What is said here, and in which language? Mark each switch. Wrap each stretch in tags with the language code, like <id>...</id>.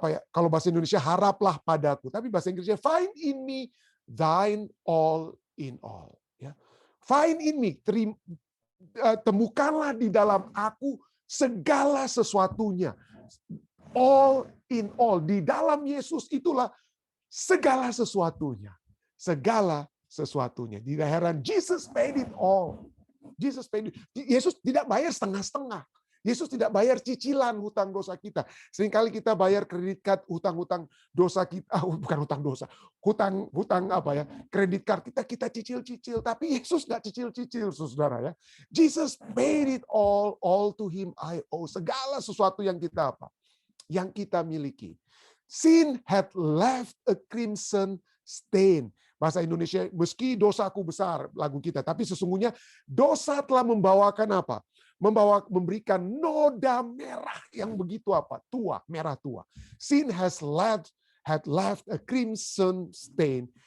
<id>Kalau bahasa Indonesia haraplah padaku. Tapi bahasa Inggrisnya</id> <en>find in me thine all in all.</en> <id>Ya.</id> <en>Find in me,</en> <id>temukanlah di dalam aku segala sesuatunya.</id> <en>All in all.</en> <id>Di dalam Yesus itulah segala sesuatunya. Segala sesuatunya. Di heran,</id> <en>Jesus paid it all. Jesus paid it.</en> <id>Yesus tidak bayar setengah-setengah. Yesus tidak bayar cicilan hutang dosa kita. Seringkali kita bayar kredit card, hutang-hutang dosa kita, bukan hutang dosa, hutang kredit card kita cicil-cicil. Tapi Yesus nggak cicil-cicil, saudara ya.</id> <en>Jesus paid it all to Him I owe.</en> <id>Segala sesuatu yang kita yang kita miliki.</id> <en>Sin had left a crimson stain.</en> <id>Bahasa Indonesia, meski dosaku besar, lagu kita, tapi sesungguhnya dosa telah membawakan apa? Memberikan noda merah yang begitu tua, merah tua.</id> <en>Sin had left a crimson stain.</en>